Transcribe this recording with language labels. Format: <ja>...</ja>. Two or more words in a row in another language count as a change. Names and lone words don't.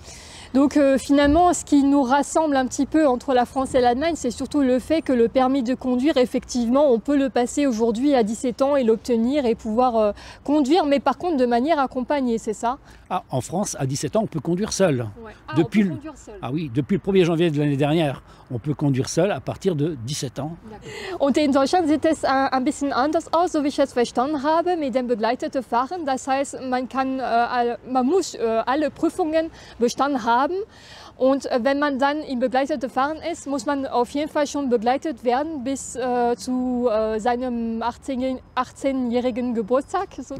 <fr>Donc finalement, ce qui nous rassemble un petit peu entre la France et l'Allemagne, c'est surtout le fait que le permis de conduire, effectivement, on peut le passer aujourd'hui à 17 ans et l'obtenir et pouvoir conduire, mais par contre de manière accompagnée, c'est ça? En France, à 17 ans, on peut conduire seul. Ouais. On peut conduire seul. Oui, depuis le 1er janvier de l'année dernière, on peut conduire seul à partir de 17 ans.</fr> <de>Und in Deutschland sieht es ein bisschen anders aus, so wie ich es verstanden habe, mit dem begleiteten Fahren. Das heißt, man muss alle Prüfungen bestanden haben. Und wenn man dann im begleiteten Fahren ist, muss man auf jeden Fall schon begleitet werden bis zu seinem 18-jährigen Geburtstag sozusagen.</de>